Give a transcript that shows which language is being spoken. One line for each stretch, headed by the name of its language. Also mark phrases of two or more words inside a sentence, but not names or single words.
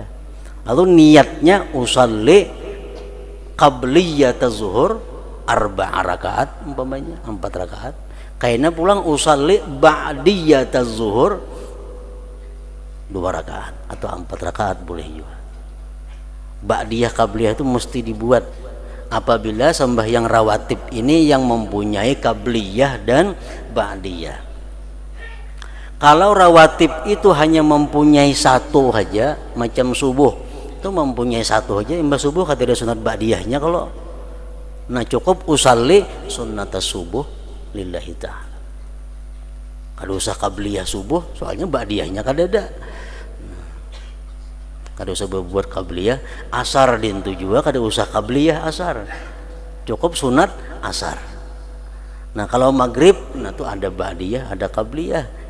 Indonesian: Lalu niatnya
Arabic: usalli qabliyat zuhur
Indonesian: 4 rakaat umpamanya, 4 rakaat.
Banjar: Kaina pulang
Arabic: usalli ba'diyat zuhur
Banjar: 2 rakaat atau 4 rakaat boleh juga.
Indonesian: Ba'diyah qabliyah itu mesti dibuat apabila sembahyang rawatib ini yang mempunyai qabliyah dan ba'diyah. Kalau rawatib itu hanya mempunyai satu saja, macam subuh itu mempunyai satu saja, imbas subuh kata dia sunat ba'diyahnya.
Banjar: Kalau nah cukup
Arabic: usalli sunnat subuh lillahi ta'ala.
Banjar: Kada usah qabliyah subuh, soalnya ba'diyahnya kada ada. Kada usah berbuat qabliyah asar dintu juga, kada usah qabliyah asar, cukup sunat asar. Nah kalau maghrib, nah tuh ada ba'diyah, ada qabliyah.